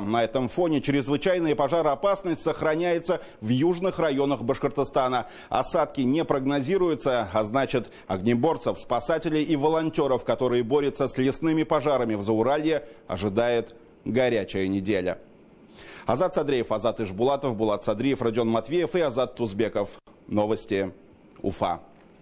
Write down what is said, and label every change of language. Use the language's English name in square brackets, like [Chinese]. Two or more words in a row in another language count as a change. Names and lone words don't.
[Russian] На этом фоне чрезвычайная пожароопасность сохраняется в южных районах Башкортостана. Осадки не прогнозируются, а значит, огнеборцев, спасателей и волонтеров, которые борются с лесными пожарами в Зауралье, ожидает горячая неделя. Азат Садриев, Азат Ишбулатов, Булат Садриев, Родион Матвеев и Азат Тузбеков. Новости Уфа.